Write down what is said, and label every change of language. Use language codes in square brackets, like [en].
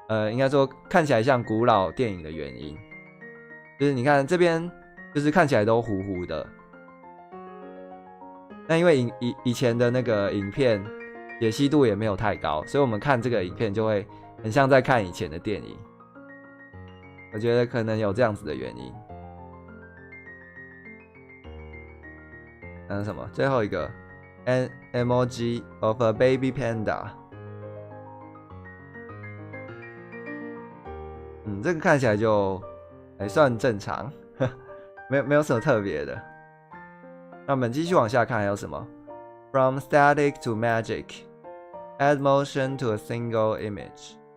[zh] 应该说看起来像古老电影的原因，就是你看这边就是看起来都糊糊的。那因为以前的那个影片解析度也没有太高，所以我们看这个影片就会很像在看以前的电影。我觉得可能有这样子的原因。那是什么？最后一个 ， [en] an emoji of a baby panda。 [zh] 这个看起来就还算正常，没有什么特别的。那我们继续往下看，还有什么 [en] ？From static to magic, add motion to a single image。